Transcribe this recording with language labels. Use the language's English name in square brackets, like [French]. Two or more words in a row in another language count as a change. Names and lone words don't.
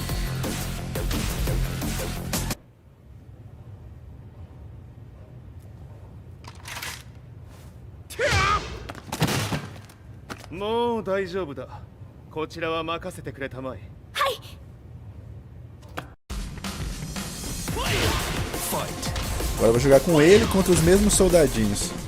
[Japanese] Mo 大丈夫だ。こちらは任せてくれたまえ。はい。 [Portuguese] Agora eu vou jogar com ele contra os mesmos soldadinhos.